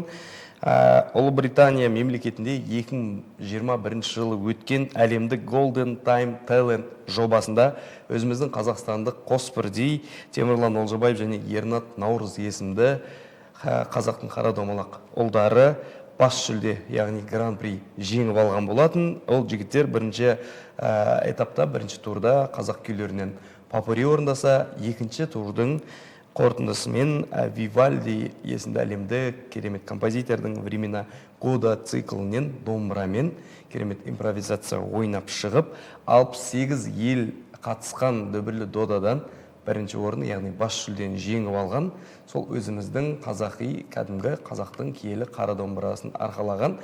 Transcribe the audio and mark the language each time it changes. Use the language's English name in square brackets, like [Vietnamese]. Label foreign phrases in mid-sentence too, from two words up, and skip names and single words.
[Kazakh] Ұлыбритания мемлекетінде 2021 жылы өткен әлемдік Golden Time Talent жобасында өзіміздің қазақстандық қос бірдей Темірлан Олжабаев және Ернат Наурыз есімді қазақтың қара домалақ ұлдары бас жүлде, яғни гран-при жеңіп алған болатын. Ол жігіттер бірінші этапта, бірінші турда қазақ күйлерінен попури орындаса, екінші турдың қорытындысымен Вивальди есімді әлемді керемет композитордың времена года циклінен домбырамен керемет импровизация ойнап шығып, 68 ел қатысқан дүбірлі додадан бірінші орын, яғни бас жүлдені жеңіп алған. Сол өзіміздің қазақи, кәдімгі қазақтың киелі қара домбырасын арқалаған.